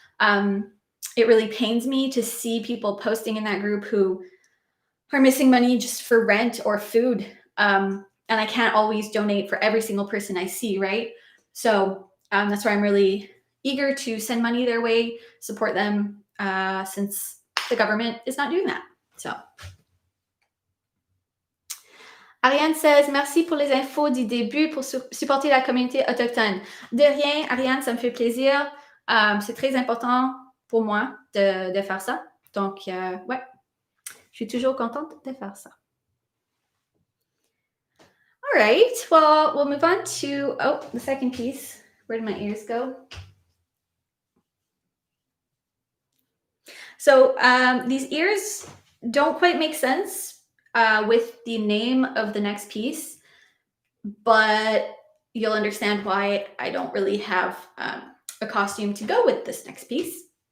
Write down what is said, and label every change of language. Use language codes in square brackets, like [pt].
[en] It really pains me to see people posting in that group who are missing money just for rent or food. And I can't always donate for every single person I see, right? So that's why I'm really eager to send money their way, support them, since the government is not doing that. So Ariane says, [fr] merci pour les infos du début pour supporter la communauté autochtone. De rien, Ariane, ça me fait plaisir. C'est très important pour moi de faire ça. Donc, ouais, je suis toujours contente de faire ça. [en] All right, well, we'll move on to, the second piece. Where did my ears go? So these ears don't quite make sense with the name of the next piece, but you'll understand why I don't really have a costume to go with this next piece.